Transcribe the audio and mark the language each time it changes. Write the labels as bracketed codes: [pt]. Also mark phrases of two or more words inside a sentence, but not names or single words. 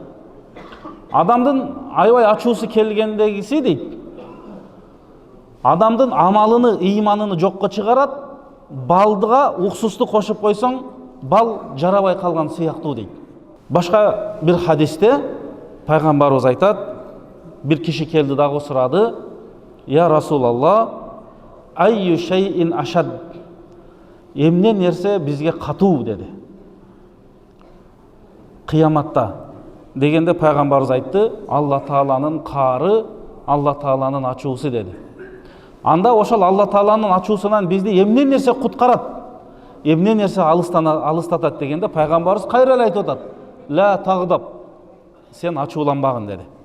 [ky] Адамдын аябай ачуусу келгендегиси дейт, адамдын амалыны, ыйманыны жокко чыгарат, балдыга уксусту кошуп койсоң, бал жарабай калган сыяктуу дейт. Башка бир хадисте пайгамбарыбыз айтат, бир киши келди дагы сурады: [ar] "يا رسول الله، أي شيء أشد", [ky] эмне нерсе бизге катуу деди. Кыяматта. Дегенде пайгамбарыбыз айтты: "Алла Тааланын каары, Алла Тааланын ачуусу" деди. Анда ошол Алла Тааланын ачуусунан бизди эмне нерсе куткарат, эмне нерсе алыстатат дегенде пайгамбарыбыз кайра эле айтып атат: [ar] "لا تغضب", [ky] сен ачууланбагын деди.